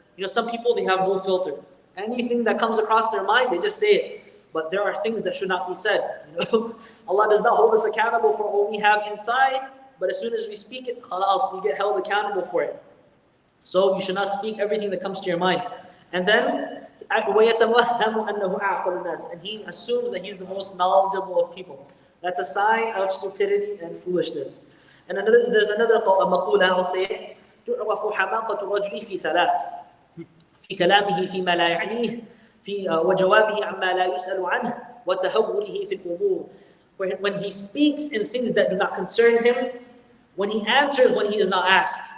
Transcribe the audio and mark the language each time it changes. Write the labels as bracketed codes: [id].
[en] Some people, they have no filter. Anything that comes across their mind, they just say it. But there are things that should not be said. Allah does not hold us accountable for what we have inside, but as soon as we speak it, khalas, you get held accountable for it. So you should not speak everything that comes to your mind. [ar] And then, وَيَتَوَهَّمُ أَنَّهُ أَعْقَلُ النَّاسِ. [en] And he assumes that he's the most knowledgeable of people. That's a sign of stupidity and foolishness. And there's another maqula, I'll say, تُعْرَفُ حَمَاقَةُ الرَّجُلِ فِي 3. [ar] في كلامه فيما لا يعنيه وجوابه عما لا يسأل عنه وتهوره في الأمور. [en] When he speaks in things that do not concern him, when he answers when he is not asked.